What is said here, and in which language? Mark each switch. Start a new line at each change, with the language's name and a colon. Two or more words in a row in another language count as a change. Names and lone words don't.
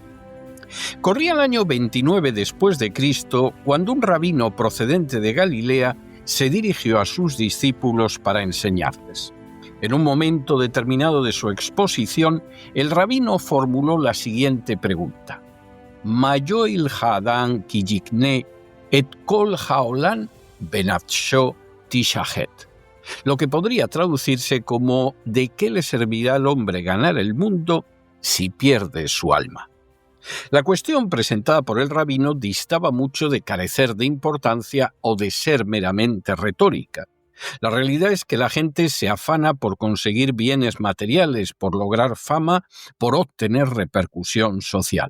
Spanish: Corría el año 29 después de Cristo cuando un rabino procedente de Galilea se dirigió a sus discípulos para enseñarles. En un momento determinado de su exposición, el rabino formuló la siguiente pregunta:
Hebrew: מה יועיל האדם כי יקנה את כל העולם ובנפשו תשחת.
Spanish: Lo que podría traducirse como ¿de qué le servirá al hombre ganar el mundo si pierde su alma? La cuestión presentada por el rabino distaba mucho de carecer de importancia o de ser meramente retórica. La realidad es que la gente se afana por conseguir bienes materiales, por lograr fama, por obtener repercusión social.